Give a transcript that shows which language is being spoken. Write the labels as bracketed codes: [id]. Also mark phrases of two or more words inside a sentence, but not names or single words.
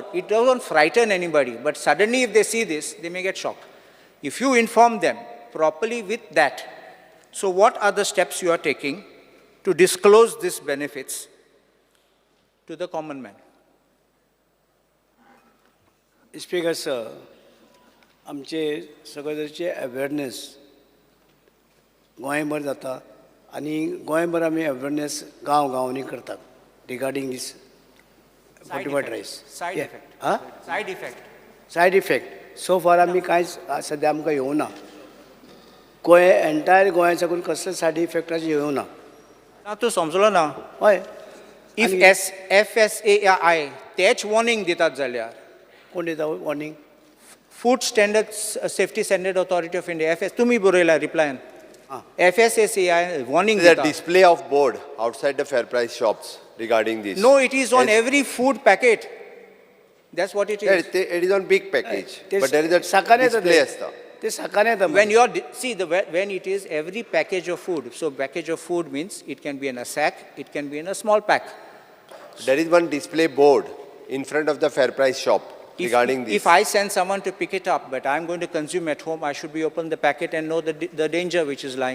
[en] It doesn't frighten anybody, but suddenly if they see this, they may get shocked. If you inform them properly with that, so what are the steps you are taking to disclose these benefits to the common man? Speaker sir, [kok] आमचे सगळ्यांचे अवेअरनेस गोंयभर जाता आनी गोंयभर आमी अवेअरनेस गांवांनी करतात [en] regarding this fortified rice. Side effect. Huh? Side effect. Side effect. So far [kok] आमी कांयच सध्या आमकां येवना. गोंय एंटायर गोंया साकून कसले सायड इफेक्टाचे येवना. ना तूं समजलो ना. हय. If FSAAI तेच warning दितात जाल्यार कोण दिता वॉर्निंग? [en] Food Standards Safety Standard Authority of India, FS, [kok] तुम्ही बरयला रिप्लायन. [en] FSAAI warning There is a [kok] दिता. [en] display of board outside the fair price shops regarding this. No, it is on Yes. every food packet. That's what it is. It is on big package, [kok] ते [en] but there is a [kok] सकाळी येता [en] display [kok] ते. असता. ते सकाळी येता. [en] When you are, see, when it is every package of food, so package of food means it can be in a sack, it can be in a small pack. There is one display board in front of the fair price shop regarding this. If I send someone to pick it up, but I'm going to consume at home, I should be open the packet and know the danger which is lying.